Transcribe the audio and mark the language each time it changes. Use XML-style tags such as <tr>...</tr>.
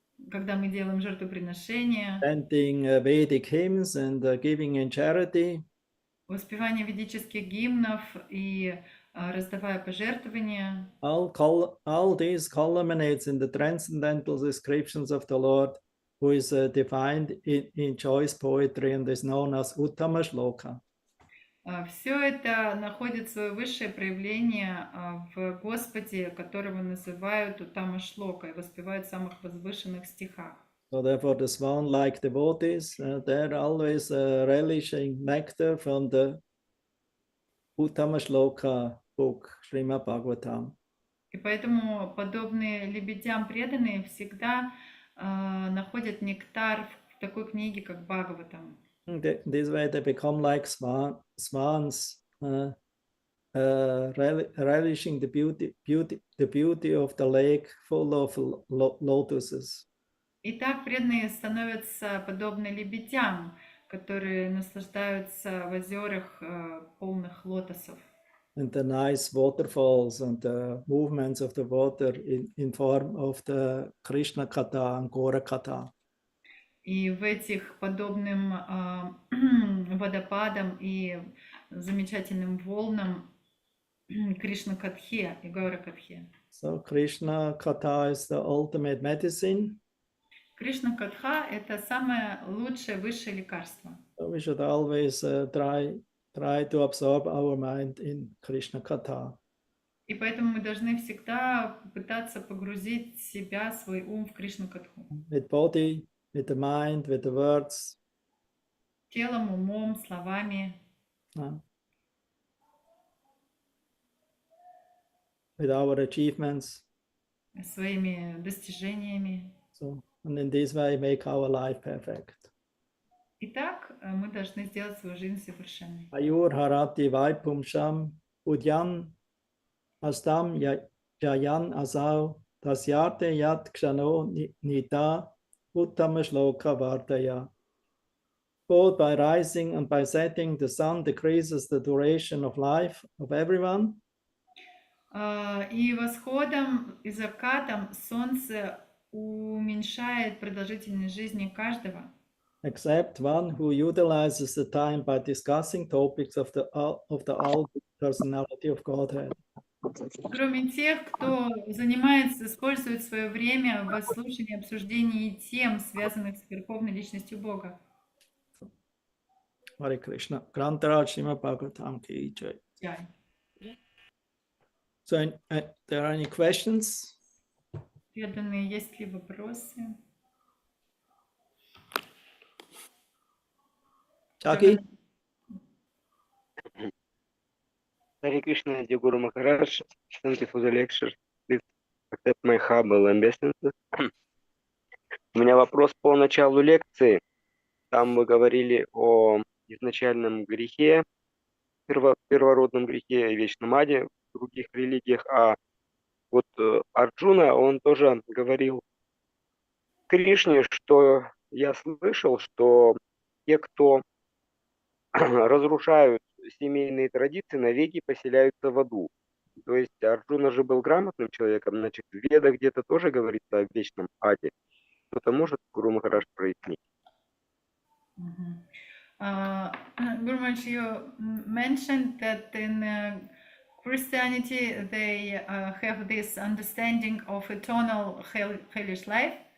<ru>когда мы делаем жертвоприношения,</ru> <en>chanting Vedic hymns and giving in charity,</en> <ru>воспевание ведических гимнов и раздавая пожертвования.</ru> <en>all these culminates in the transcendental descriptions of the Lord, who is defined in choice poetry and is known as Uttama Shloka.</en> <ru>Все это находит свое высшее проявление в Господе, которого называют Уттама Шлока и воспевают в самых возвышенных стихах.</ru> <en>So therefore the swan-like devotees, they're always relishing nectar from the Uttama Shloka book, Srimad Bhagavatam.</en> <ru>И поэтому подобные лебедям преданные всегда находят нектар в такой книге, как Бхагаватам.</ru> <en>This way they become like swans, relishing the beauty of the lake full of lotuses.</en> <ru>И так преданные становятся подобны лебедям, которые наслаждаются в озерах полных лотосов.</ru> <en>And the nice waterfalls and the movements of the water in form of the Krishna Katha and Gora Katha.</en> <ru>И в этих подобным водопадам и замечательным волнам Кришна Катхе и Гаура Катхе.</ru> <en>So Krishna Katha is the ultimate medicine.</en> <ru>Кришна Катха — это самое лучшее, высшее лекарство.</ru> <en>So we should always try to absorb our mind in Krishna Katha.</en> <ru>И поэтому мы должны всегда пытаться погрузить себя, свой ум в Кришна Катху.</ru> <en>With body, with the mind, with the words.</en> <ru>Телом, умом, словами.</ru> <en>With our achievements.</en> <ru>Своими достижениями.</ru> <en>So, and in this way make our life perfect.</en> <ru>Итак, мы должны сделать свою жизнь совершенной.</ru> <sa>Ayur harati vaipumsham udyan astam jayan asau tasyate yat kshano nita uttama shloka vartaya.</sa> <en>Both by rising and by setting, the sun decreases the duration of life of everyone.</en> <ru>И восходом и закатом солнце уменьшает продолжительность жизни каждого.</ru> <en>Except one who utilizes the time by discussing topics of the all personality of Godhead.</en> <ru>Кроме тех, кто занимается, использует свое время в слушании, обсуждении тем, связанных с Верховной Личностью Бога.</ru> <hi>Hare Krishna. Grantaraj Srimad Bhagavatam ki jai. Jai.</hi> <en>So, there are any questions?</en> <ru>Преданные, есть ли вопросы?</ru> <en>Jackie? Hare Krishna, dear Guru Maharaj. Thank you for the lecture. Please accept my humble obeisances.</en> <ru>У меня вопрос по началу лекции. Там вы говорили о изначальном грехе, первородном грехе и вечном аде в других религиях. А вот Арджуна, он тоже говорил Кришне, что я слышал, что те, кто разрушают семейные традиции, навеки поселяются в аду. То есть Арджуна же был грамотным человеком, значит, в Ведах где-то тоже говорится о вечном аде. Кто-то может Гуру Махарадж прояснить?</ru> <en>Guru Maharaj, you mentioned that in Christianity they have this understanding of eternal hellish life.</en>